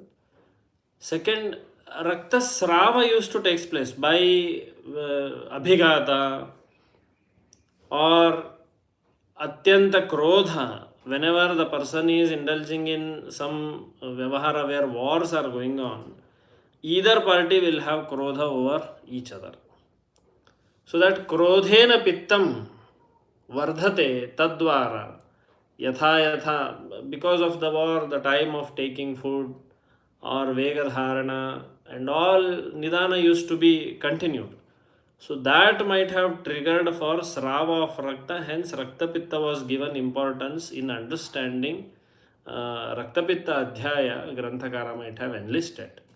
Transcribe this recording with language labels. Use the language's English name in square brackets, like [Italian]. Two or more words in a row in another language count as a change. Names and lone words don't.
[English] Second, [Sanskrit] Rakta Srava [English] used to take place by Abhigata or [Sanskrit] Atyanta Krodha. [English] Whenever the person is indulging in some vyavahara where wars are going on, either party will have krodha over each other. [Sanskrit] So that krodhena pittam vardhate tadvara yatha yatha, [English] because of the war, the time of taking food or vegadharana and all nidana used to be continued. So that might have triggered for Srava of Rakta, hence Raktapitta was given importance in understanding Raktapitta Adhyaya, Granthakara might have enlisted.